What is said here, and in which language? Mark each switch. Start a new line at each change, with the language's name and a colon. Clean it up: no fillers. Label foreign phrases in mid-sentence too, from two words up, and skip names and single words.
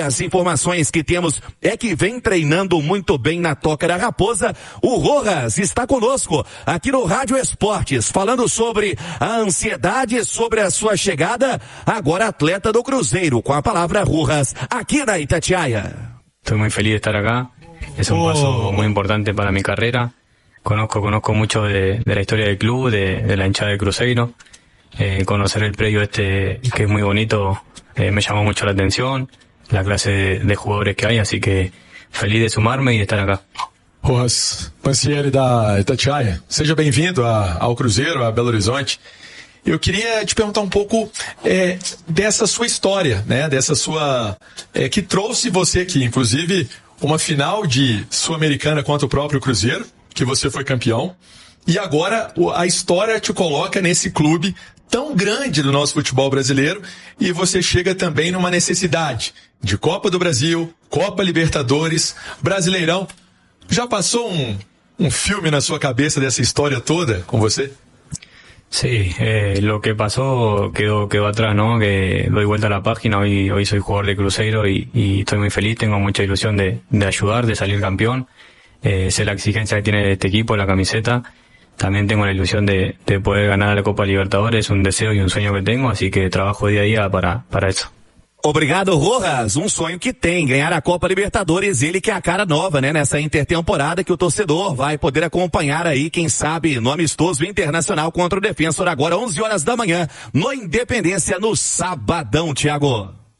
Portuguese: As informações que temos é que vem treinando muito bem na Toca da Raposa. O Rojas está conosco aqui no Rádio Esportes, falando sobre a ansiedade sobre a sua chegada, agora atleta do Cruzeiro. Com a palavra, Rojas, aqui na Itatiaia.
Spanish: Estoy muy feliz de estar acá, es un paso muy importante para mi carrera. Conozco mucho de la historia del club, de la hinchada del Cruzeiro. Conocer el predio que es muy bonito, me llamó mucho la atención, la clase de jugadores que hay, así que feliz de sumarme y de estar acá.
Portuguese: Rojas Pancieri da Itatiaia, seja bem-vindo ao Cruzeiro, a Belo Horizonte. Eu queria te perguntar um pouco dessa sua história, né? Dessa sua que trouxe você aqui, inclusive uma final de Sul-Americana contra o próprio Cruzeiro, que você foi campeão, e agora a história te coloca nesse clube tão grande do nosso futebol brasileiro, e você chega também numa necessidade de Copa do Brasil, Copa Libertadores, Brasileirão. Já passou um filme na sua cabeça dessa história toda com você?
Spanish: Sí, lo que pasó quedó atrás, ¿no? Que doy vuelta a la página, hoy soy jugador de Cruzeiro y estoy muy feliz, tengo mucha ilusión de ayudar, de salir campeón. Sé la exigencia que tiene este equipo, la camiseta. También tengo la ilusión de poder ganar la Copa Libertadores, es un deseo y un sueño que tengo, así que trabajo día a día para eso.
Portuguese: Obrigado, Rojas. Um sonho que tem, ganhar a Copa Libertadores, ele que é a cara nova, né, nessa intertemporada, que o torcedor vai poder acompanhar aí, quem sabe, no amistoso Internacional contra o Defensor, agora 11 horas da manhã, no Independência, no sabadão, Thiago.